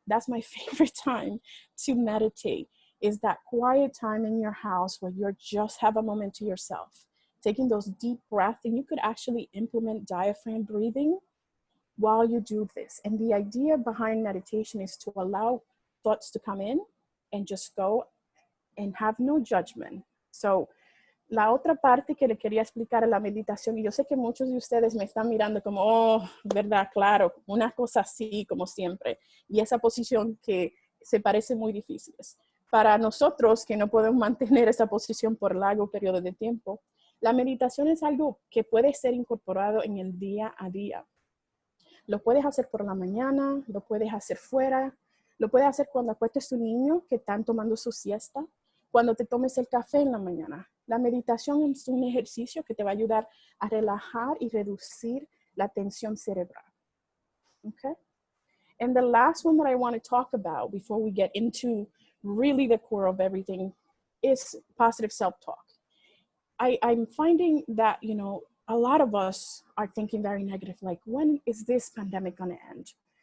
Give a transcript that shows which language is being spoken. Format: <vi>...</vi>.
<en>That's my favorite time to meditate, is that quiet time in your house where you just have a moment to yourself, taking those deep breaths. And you could actually implement diaphragm breathing while you do this. And the idea behind meditation is to allow thoughts to come in and just go and have no judgment.</en> <es>So, la otra parte que le quería explicar a la meditación, y yo sé que muchos de ustedes me están mirando como, oh, verdad, claro, una cosa así como siempre, y esa posición que se parece muy difíciles. Para nosotros que no podemos mantener esa posición por largo periodo de tiempo, la meditación es algo que puede ser incorporado en el día a día. Lo puedes hacer por la mañana, lo puedes hacer fuera, lo puedes hacer cuando acuestes tu niño que están tomando su siesta, cuando te tomes el café en la mañana. La meditación es un ejercicio que te va a ayudar a relajar y reducir la tensión cerebral. Okay?</es> <en>And the last one that I want to talk about before we get into really the core of everything is positive self-talk. I'm finding that, you know, a lot of us are thinking very negative, like, when is this pandemic going to end?</en>